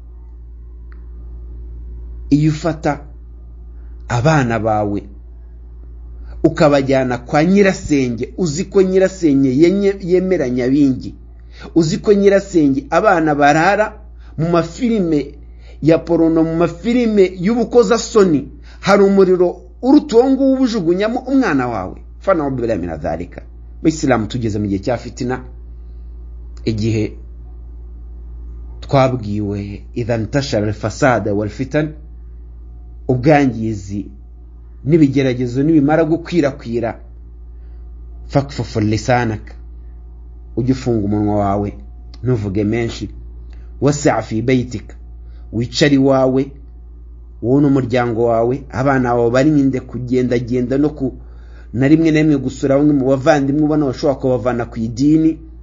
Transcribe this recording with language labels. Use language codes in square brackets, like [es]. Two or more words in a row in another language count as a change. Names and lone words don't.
[rw] Iyo ufata abana bawe ukabajyana kwa nyirasenge, uzi ko nyirasenge yemera Nyabingi, uzi ko nyirasenge abana barara mu mafilime ya porono, mu mafilime y'ubukoza soni, hari umuriro urutuwo nguwo ubujugunyamo umwana wawe. [ar] فنعوذ بالله من ذلك. [rw] Bayisilamu tugeze mu gihe cya fitina, igihe twabwiwe [ar] إذا انتشر الفساد و fitan, [rw] ubwangizi n'ibigeragezo nibimara gukwirakwira, [ar] فكف لسانك, [rw] ugifunga umunwa wawe ntuvuge menshi, [ar] وسع في بيتك, [rw] wicari wawe wowe n'umuryango wawe, abana bawe barinde kugenda genda no na rimwe na rimwe gusura bamwe mu bavandimwe ubona bashobora kubavana ku idini.